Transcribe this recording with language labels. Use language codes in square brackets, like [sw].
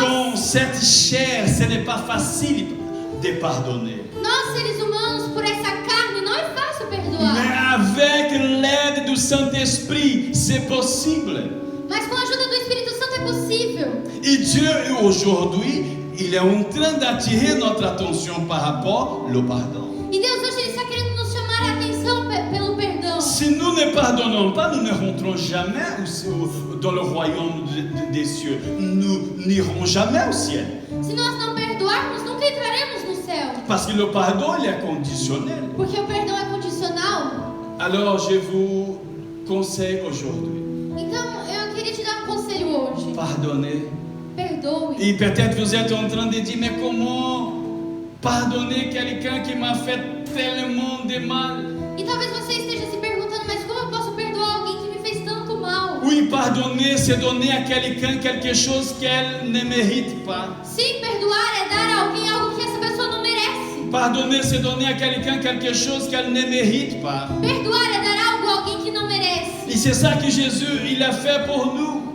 [fr] dans cette chair, ce n'est pas facile de pardonner. [pt] nós seres humanos, por essa carne, não é fácil [fr] Mais [pt] perdoar. [fr] avec l'aide du Saint-Esprit, c'est possible. [pt] Mas com a ajuda do Espírito Santo é possível. [fr] Et Dieu, aujourd'hui, il est en train d'attirer notre attention par rapport au pardon. [pt] E Deus hoje Ele está querendo nos chamar a atenção pelo perdão. [fr] Si nous ne pardonnons pas, nous ne rentrons jamais dans le royaume des cieux. Nous n'irons jamais au ciel. [pt] Se nós não perdoarmos, nunca entraremos no céu. [fr] Parce que le pardon, il est conditionnel. [pt] Porque o perdão é condicional. [fr] Alors, je vous conseille aujourd'hui, [pt] Então, eu queria te dar um conselho hoje. [fr] pardonnez. [pt] Perdoe. [fr] Et peut-être vous êtes en train de dire, mais comment pardonner quelqu'un qui m'a fait tellement de mal? [pt] E talvez você esteja se perguntando, mas como eu posso perdoar alguém que me fez tanto mal? [fr] Oui, pardonner, c'est donner à quelqu'un quelque chose qu'elle ne mérite pas. [pt] Sim, perdoar é dar a alguém algo que essa pessoa não merece. [fr] Pardonner, c'est donner à quelqu'un quelque chose qu'elle ne mérite pas. [pt] Perdoar é dar algo a alguém que não merece. [fr] Et c'est ça que Jésus, il a fait pour nous.